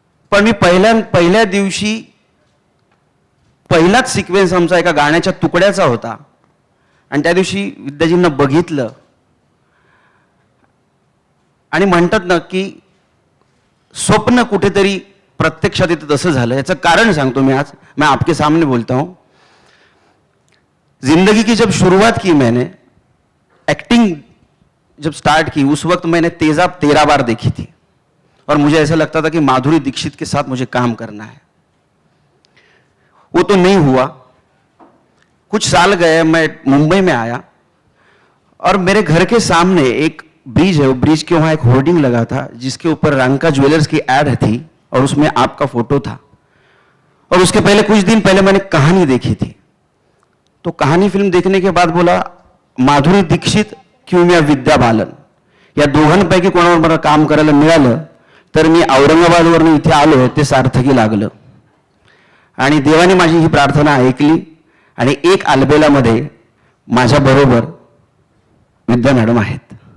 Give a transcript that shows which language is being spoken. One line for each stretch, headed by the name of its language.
Marathi: पण मी पहिल्या दिवशी पहिलाच सिक्वेन्स आमचा एका गाण्याच्या तुकड्याचा होता आणि त्या दिवशी विद्याजींना बघितलं आणि म्हणतात ना की स्वप्न कुठेतरी प्रत्यक्षात येतं, तसं झालं. याचं कारण सांगतो मी आज,
Hindi: मैं आपके सामने बोलता हूँ. जिंदगी की जब शुरुआत की मैंने, एक्टिंग जब स्टार्ट की, उस वक्त मैंने तेजाब 13 बार देखी थी और मुझे ऐसा लगता था कि माधुरी दीक्षित के साथ मुझे काम करना है. वो तो नहीं हुआ. कुछ साल गए, मैं मुंबई में आया और मेरे घर के सामने एक ब्रिज है. वो ब्रिज के वहाँ एक होर्डिंग लगा था जिसके ऊपर रंका ज्वेलर्स की एड थी और उसमें आपका फोटो था. और उसके पहले कुछ दिन पहले मैंने कहानी देखी थी. तो कहानी फिल्म देखने के बाद बोला,
Marathi: माधुरी दीक्षित किंवा विद्या बालन या दोघांपैकी कोणावर मला काम करायला मिळालं तर मी औरंगाबादवरून इथे आलो ते सार्थकी लागलं. आणि देवाने माझी ही प्रार्थना ऐकली आणि एक अलबेलामध्ये माझ्याबरोबर विद्या मॅडम आहेत.